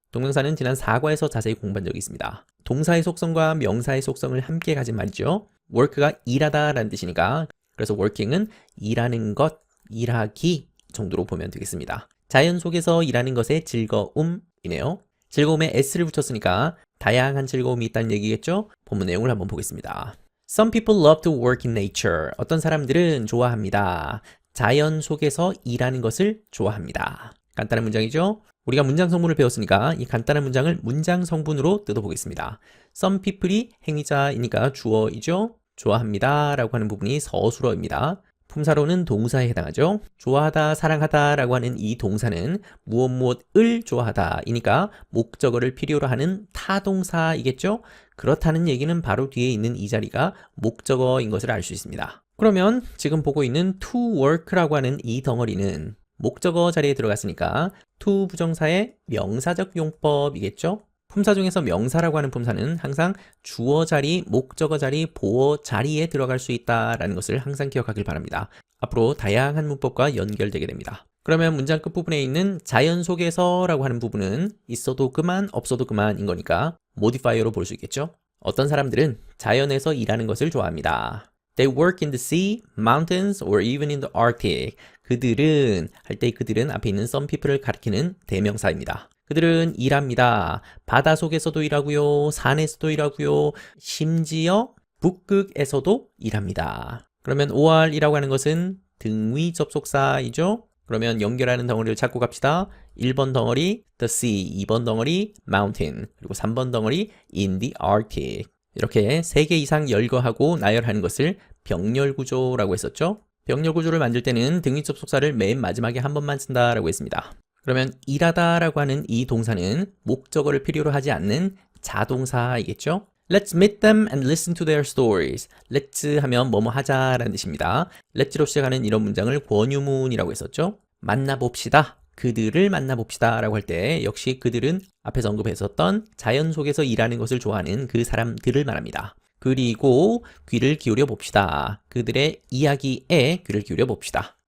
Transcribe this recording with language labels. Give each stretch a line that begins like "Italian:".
Korean: 동명사는 지난 4과에서 자세히 공부한 적이 있습니다. 동사의 속성과 명사의 속성을 함께 가진 말이죠. work가 일하다 라는 뜻이니까 그래서 working은 일하는 것, 일하기 정도로 보면 되겠습니다. 자연 속에서 일하는 것의 즐거움이네요. 즐거움에 s를 붙였으니까 다양한 즐거움이 있다는 얘기겠죠? 본문 내용을 한번 보겠습니다.
English: Some people love to work in nature.
Korean: 어떤 사람들은 좋아합니다. 자연 속에서 일하는 것을 좋아합니다. 간단한 문장이죠? 우리가 문장 성분을 배웠으니까 이 간단한 문장을 문장 성분으로 뜯어보겠습니다. Some people이 행위자이니까 주어이죠? 좋아합니다 라고 하는 부분이 서술어입니다. 품사로는 동사에 해당하죠. 좋아하다, 사랑하다 라고 하는 이 동사는 무엇을 좋아하다 이니까 목적어를 필요로 하는 타동사이겠죠. 그렇다는 얘기는 바로 뒤에 있는 이 자리가 목적어인 것을 알 수 있습니다. 그러면 지금 보고 있는 to work라고 하는 이 덩어리는 목적어 자리에 들어갔으니까 to 부정사의 명사적 용법이겠죠. 품사 중에서 명사라고 하는 품사는 항상 주어 자리, 목적어 자리, 보어 자리에 들어갈 수 있다는 것을 항상 기억하길 바랍니다. 앞으로 다양한 문법과 연결되게 됩니다. 그러면 문장 끝부분에 있는 자연 속에서 라고 하는 부분은 있어도 그만, 없어도 그만인 거니까 모디파이어로 볼 수 있겠죠. 어떤 사람들은 자연에서 일하는 것을 좋아합니다.
English: They work in the sea, mountains, or even in the Arctic.
Korean: 그들은 할 때 그들은 앞에 있는 some people을 가리키는 대명사입니다. 그들은 일합니다. 바다 속에서도 일하고요. 산에서도 일하고요. 심지어 북극에서도 일합니다. 그러면 or이라고 하는 것은 등위 접속사이죠. 그러면 연결하는 덩어리를 찾고 갑시다. 1번 덩어리 the sea, 2번 덩어리 mountain, 그리고 3번 덩어리 in the Arctic. 이렇게 3개 이상 열거하고 나열하는 것을 병렬구조라고 했었죠. 병렬구조를 만들 때는 등위 접속사를 맨 마지막에 한 번만 쓴다라고 했습니다. 그러면 일하다 라고 하는 이 동사는 목적어를 필요로 하지 않는 자동사이겠죠.
English: Let's meet them and listen to their stories.
Korean: Let's 하면 뭐뭐 하자라는 뜻입니다. Let's로 시작하는 이런 문장을 권유문이라고 했었죠. 만나봅시다. 그들을 만나봅시다 라고 할 때 역시 그들은 앞에서 언급했었던 자연 속에서 일하는 것을 좋아하는 그 사람들을 말합니다. 그리고 귀를 기울여 봅시다. 그들의 이야기에 귀를 기울여 봅시다.